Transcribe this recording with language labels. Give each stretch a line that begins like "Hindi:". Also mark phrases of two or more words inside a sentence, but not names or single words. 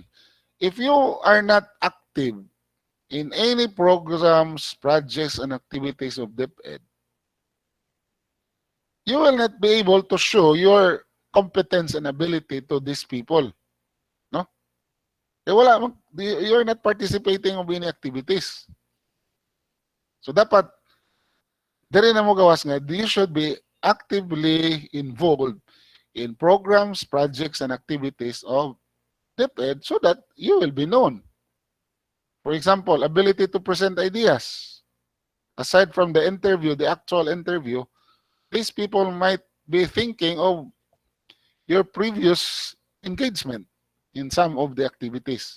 English: If you are not active in any programs, projects, and activities of DepEd, you will not be able to show your competence and ability to these people. No? You're not participating of any activities. So,
Waray: dapat, diri na mo gawas nga,
English: you should be actively involved in programs, projects, and activities of DepEd so that you will be known. For example, ability to present ideas. Aside from the interview, the actual interview, these people might be thinking of your previous engagement in some of the activities.